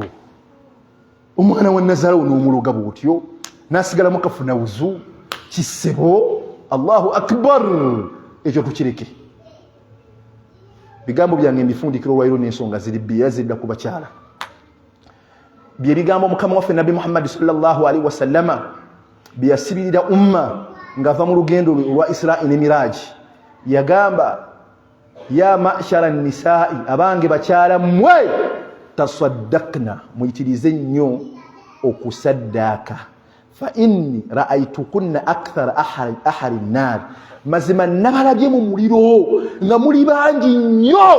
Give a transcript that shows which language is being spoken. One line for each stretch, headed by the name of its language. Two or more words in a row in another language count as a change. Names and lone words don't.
Ganda: Omwana wa nazaalawo n'omuloga bw'otyo n'asigala mukafuna wuzu, kisebo.
Arabic: الله أكبر,
Ganda: ekyo tukireke. Bigambo byange mbifundikira olwaliro n'ensonga ziri bbiri zidda ku bakyala. Bye bigambo Mukama waffe Nabi Muhammad
Arabic: صلى الله عليه وسلم
Ganda: bye yasibirira umma ng'ava mu lugendo lwa Israa ne Miraaji. Yagamba,
Arabic: يا معشر النساء,
Ganda: abange bakyala mmwe, tasaddaqna, muyitirize nnyo okusaddaaka.
Arabic: فإني رأيتكن أكثر أهل النار,
Ganda: mazima nabalabye mu muliro nga muli bangi nnyo.